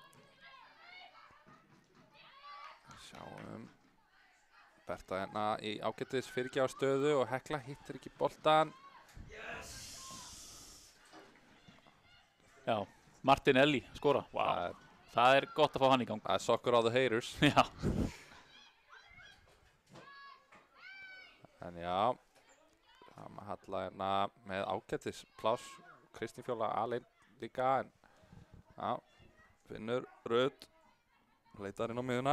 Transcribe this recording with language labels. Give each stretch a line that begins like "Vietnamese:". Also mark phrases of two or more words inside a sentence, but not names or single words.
Icelandic: Sjáum. Berta hérna í ágætis fyrirgjafstöðu og Hekla hittir ekki boltan. Já, Martinelli skora. Vá. Það er gott að fá hann í gang. Það er
English: soccer all the haters.
Icelandic: Já. En já, það maður Halla hérna með ágætis pláss. Kristín Fjóla alein líka en já, finnur Rödd, leitar inn á miðuna